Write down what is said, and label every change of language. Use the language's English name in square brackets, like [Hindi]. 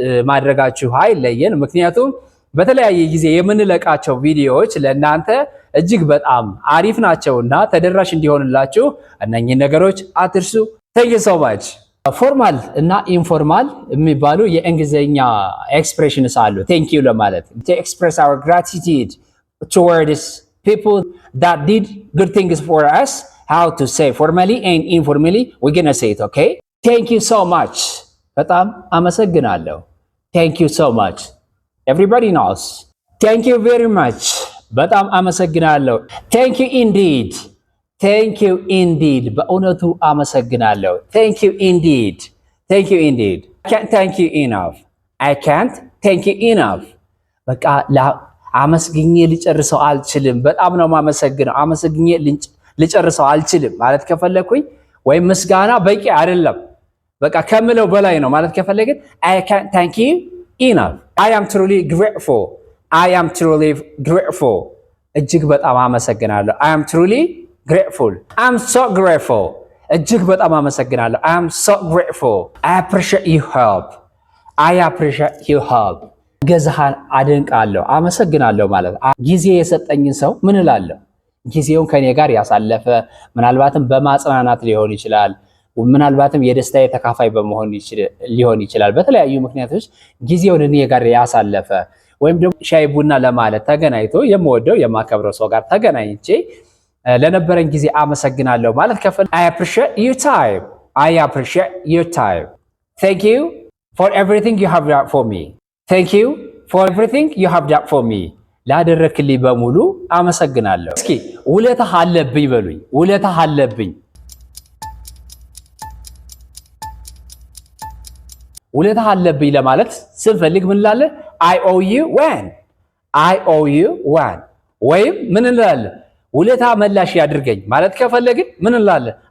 [Amharic] ማድረጋችሁ አይለየን። ምክንያቱም በተለያየ ጊዜ የምንለቃቸው ቪዲዮዎች ለእናንተ እጅግ በጣም አሪፍ ናቸውና ተደራሽ እንዲሆንላችሁ እነኚህ ነገሮች አትርሱ። ቴንክ ዩ ሶ ማች። ፎርማል እና ኢንፎርማል የሚባሉ የእንግሊዝኛ ኤክስፕሬሽንስ አሉ። ቴንክ ዩ ለማለት [English] to express our gratitude towards people that did good things for us. How to say formally and informally? We're gonna say it, okay? Thank you so much. [Amharic] በጣም አመሰግናለሁ። [English] Thank you so much. Everybody knows. Thank you very much. [Amharic] በጣም አመሰግናለሁ። [English] Thank you indeed. Thank you indeed. [Amharic] በእውነቱ አመሰግናለሁ። [English] Thank you indeed. Thank you indeed. I can't thank you enough. I can't thank you enough. [Amharic] በቃ አመስግኜ ልጨርሰው አልችልም። በጣም ነው የማመሰግነው። አመስግኜ ልጨርሰው አልችልም ማለት ከፈለኩኝ ወይም ምስጋና በቂ አይደለም በቃ ከምለው በላይ ነው ማለት ከፈለግን [English] I can't thank you enough. I am truly grateful. I am truly grateful. [Amharic] እጅግ በጣም አመሰግናለሁ። [English] I am truly grateful. I'm so grateful. [Amharic] እጅግ በጣም አመሰግናለሁ። [English] I am so grateful. I appreciate your help. I appreciate your help. [Amharic] ገዛሃን አደንቃለሁ አመሰግናለሁ ማለት ጊዜ የሰጠኝን ሰው ምን እላለሁ? ጊዜውን ከኔ ጋር ያሳለፈ ምናልባትም በማጽናናት ሊሆን ይችላል፣ ምናልባትም የደስታዬ ተካፋይ በመሆን ሊሆን ይችላል። በተለያዩ ምክንያቶች ጊዜውን እኔ ጋር ያሳለፈ ወይም ደግሞ ሻይ ቡና ለማለት ተገናኝቶ የምወደው የማከብረው ሰው ጋር ተገናኝቼ ለነበረን ጊዜ አመሰግናለሁ ማለት ከፈለ [English] I appreciate your time. I appreciate your time. Thank you for everything you have done for me. Thank you for everything you have done for me. [Amharic] ላደረክልኝ በሙሉ አመሰግናለሁ። እስኪ ውለታህ አለብኝ በሉኝ። ውለታህ አለብኝ። ውለታህ አለብኝ ለማለት ስንፈልግ ምን እንላለን? [English] I owe you one. I owe you one. [Amharic] ወይም ምን እንላለን? ውለታ መላሽ ያድርገኝ ማለት ከፈለግን ምን እንላለን?